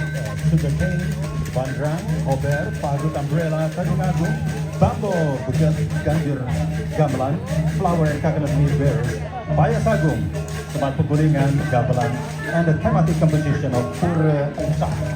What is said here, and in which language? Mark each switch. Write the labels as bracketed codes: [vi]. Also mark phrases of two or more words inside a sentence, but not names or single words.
[en] sugarcane, [id] bandrang, kober, pagut, umbrella, tadung agung, bambo, buket, ganjur, gamelan, [en] flower and coconut meat bearers, [id] payas agung, tempat penggulingan, gamelan, [en] and the thematic competition of Pura Usah.